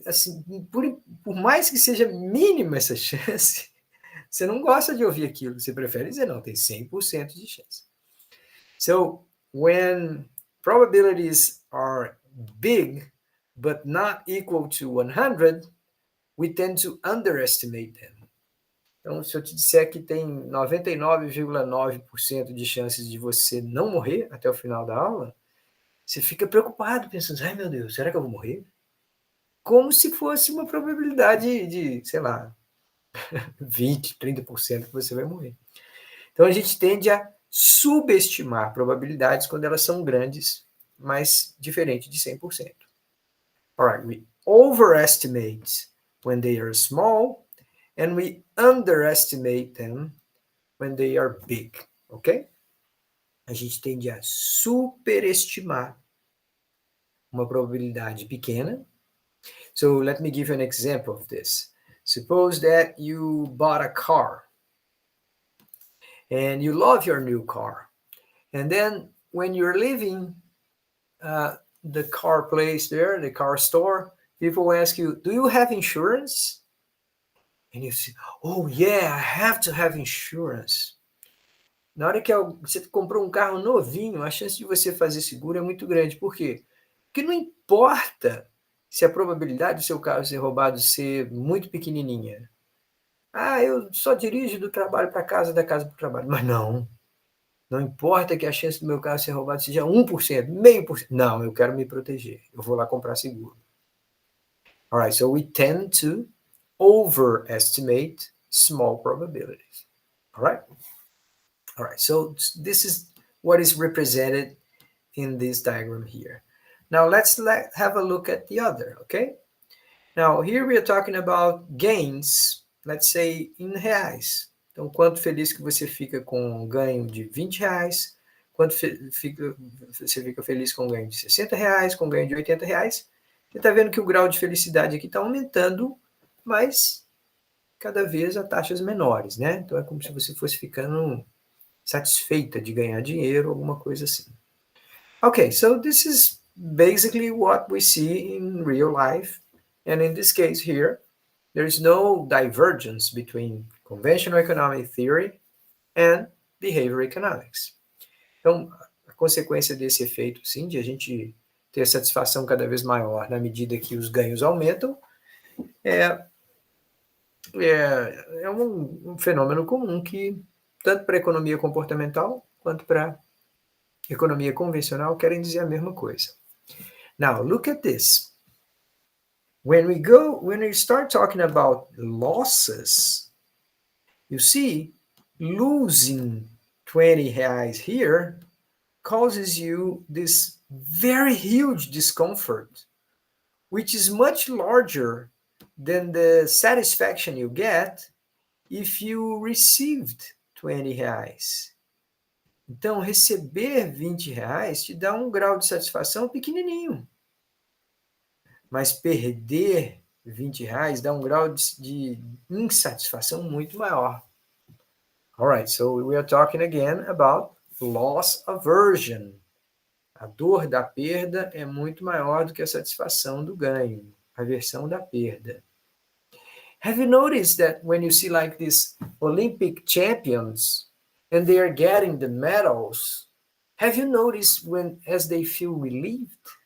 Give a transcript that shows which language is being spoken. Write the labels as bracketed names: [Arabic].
[Portuguese] Assim, por mais que seja mínima essa chance, você não gosta de ouvir aquilo, você prefere dizer, não, tem 100% de chance. [English] So, when probabilities are big, but not equal to 100, we tend to underestimate them. [Portuguese] Então, se eu te disser que tem 99,9% de chances de você não morrer até o final da aula, você fica preocupado, pensando, ai meu Deus, será que eu vou morrer? Como se fosse uma probabilidade de, sei lá, 20, 30% que você vai morrer. Então, a gente tende a subestimar probabilidades quando elas são grandes, mas diferente de 100%. [English] All right, we overestimate when they are small, and we underestimate them when they are big, ok? [Portuguese] A gente tende a superestimar uma probabilidade pequena. [English] So let me give you an example of this. Suppose that you bought a car and you love your new car. And then when you're leaving the car place there, the car store, people ask you, do you have insurance? And you say, oh yeah, I have to have insurance. [Portuguese] Na hora que você comprou um carro novinho, a chance de você fazer seguro é muito grande. Por quê? Porque não importa se a probabilidade do seu carro ser roubado ser muito pequenininha. Ah, eu só dirijo do trabalho para casa, da casa para o trabalho. Mas não importa que a chance do meu carro ser roubado seja 1%, meio por cento. Não, eu quero me proteger. Eu vou lá comprar seguro. [English] All right, so we tend to overestimate small probabilities. All right? All right, so this is what is represented in this diagram here. Now let's have a look at the other, okay? Now here we are talking about gains, let's say in reais. [Portuguese] Então, quanto feliz que você fica com um ganho de 20 reais, quando você fica feliz com um ganho de R$60, com um ganho de R$80, você está vendo que o grau de felicidade aqui está aumentando, mas cada vez a taxas menores, né? Então é como se você fosse ficando satisfeita de ganhar dinheiro, alguma coisa assim. [English] Okay, so this is basically what we see in real life. And in this case here, there is no divergence between conventional economic theory and behavior economics. [Portuguese] Então, a consequência desse efeito, sim, de a gente ter satisfação cada vez maior na medida que os ganhos aumentam, é um fenômeno comum que, tanto para a economia comportamental quanto para a economia convencional, querem dizer a mesma coisa. [English] Now, look at this. When we start talking about losses, you see, losing 20 reais here causes you this very huge discomfort, which is much larger than the satisfaction you get if you received 20 reais. [Portuguese] Então, receber 20 reais te dá um grau de satisfação pequenininho. Mas perder 20 reais dá um grau de insatisfação muito maior. [English] Alright, so we are talking again about loss aversion. [Portuguese] A dor da perda é muito maior do que a satisfação do ganho, a aversão da perda. [English] Have you noticed that when you see like these Olympic champions and they are getting the medals, have you noticed as they feel relieved?